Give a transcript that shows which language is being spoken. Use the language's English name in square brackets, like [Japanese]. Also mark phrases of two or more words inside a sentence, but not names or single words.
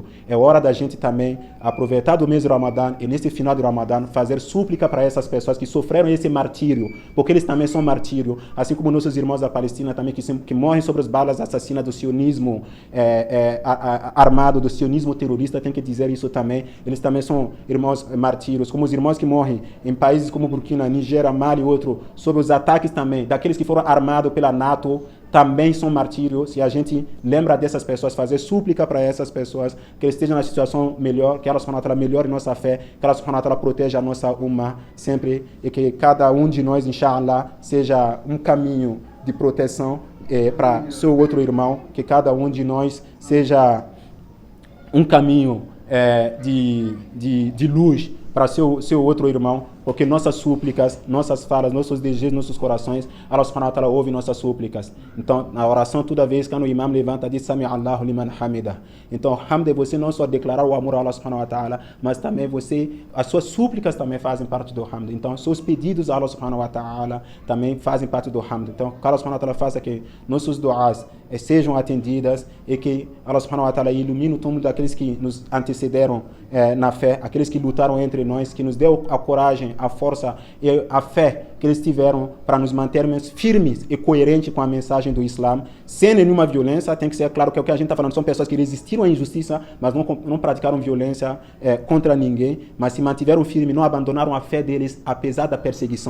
[Portuguese] É hora da gente também aproveitar do mês do Ramadã e nesse final do Ramadã fazer súplica para essas pessoas que sofreram esse martírio, porque eles também são martírio, assim como nossos irmãos da Palestina também que morrem sobre as balas assassinas do sionismo armado, do sionismo terrorista, tem que dizer isso também. Eles também são irmãos martírios, como os irmãos que morrem em países como Burkina, Nigéria, Mali e outro, sob os ataques também daqueles que foram armados pela NATO, também são martírios. Se a gente lembra dessas pessoas, fazer súplica para essas pessoas, que eles estejam na situação melhor, que [Arabic] الله سبحانه وتعالى [Portuguese] melhore nossa fé, que [Arabic] الله سبحانه وتعالى [Portuguese] proteja a nossa umma sempre, e que cada um de nós, inshallah, seja um caminho de proteção para seu outro irmão, que cada um de nós seja um caminho de luz para seu outro irmão, porque nossas súplicas, nossas falas, nossos desejos, nossos corações, [Arabic] الله سبحانه وتعالى [Portuguese] ouve nossas súplicas. Então, na oração, toda vez que o imam levanta, diz [Arabic] سمع الله لمن حمده. [Portuguese] Então, hamd é você não só declarar o amor a [Arabic] الله سبحانه وتعالى, [Portuguese] mas também as suas súplicas também fazem parte do hamd. Então, seus pedidos a [Arabic] الله سبحانه وتعالى [Portuguese] também fazem parte do hamd. Então, que [Arabic] الله سبحانه وتعالى [Portuguese] faça que nossos duas sejam atendidas e que [Arabic] الله سبحانه وتعالى [Portuguese] ilumine o túmulo daqueles que nos antecederam na fé, aqueles que lutaram entre nós, que nos deu a coragem, a força e a fé que eles tiveram para nos mantermos firmes e coerentes com a mensagem do Islã, sem nenhuma violência. Tem que ser claro que o que a gente está falando são pessoas que resistiram à injustiça, mas não praticaram violência contra ninguém, mas se mantiveram firmes, não abandonaram a fé deles, apesar da perseguição.